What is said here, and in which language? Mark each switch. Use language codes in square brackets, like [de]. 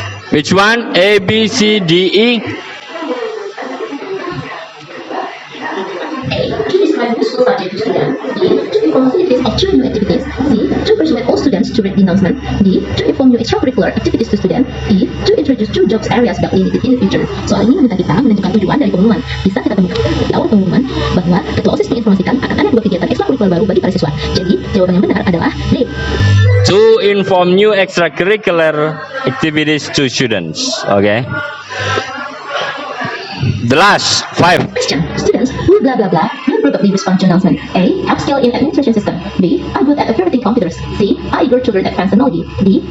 [en] Which one? A, B, C, D, E. A. To describe useful subject to students. B. To inform facilities of 2 new activities. C. To persuade all students to read the announcement. D. To inform new extracurricular activities to students. E. To introduce 2 jobs areas that will needed in the future. [id] Soal ini meminta kita menentukan tujuan dari pengumuman. Bisa kita temukan di awal pengumuman bahwa ketua OSIS menginformasikan akan ada 2 kegiatan ekstrakurikuler baru bagi para siswa. Jadi, jawaban yang benar adalah D. [en] To inform new extracurricular activities to students. Okay. The last 5. Question. Students who blah blah blah will probably respond to announcement. A. Upskill in administration system. B. Are good at operating computers. C. Are eager to learn advanced technology. D.